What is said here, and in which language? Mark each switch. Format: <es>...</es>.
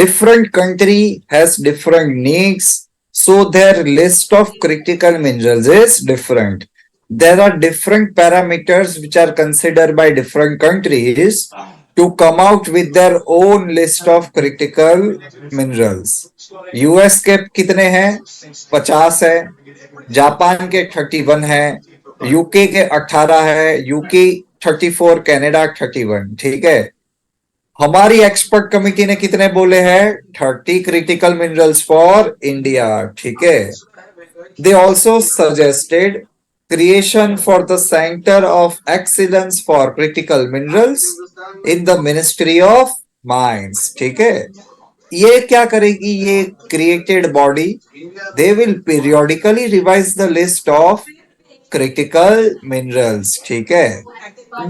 <en>different country has different needs, so their list of critical minerals is different. there are different parameters which are considered by different countries to come out with their own list of critical minerals.</en> <hi>US के कितने हैं? 50 है, Japan के 31 है, UK के 18 है, UK 34, Canada 31, ठीक है। हमारी एक्सपर्ट कमिटी ने कितने बोले हैं? 30 क्रिटिकल मिनरल्स फॉर इंडिया, ठीक है।</hi> <en>They also suggested creation for the Center of Excellence for Critical Minerals in the Ministry of Mines, ठीक है।</en> <hi>ये क्या करेगी? ये</hi> <en>created body, they will periodically revise the list of critical minerals, ठीक है।</en>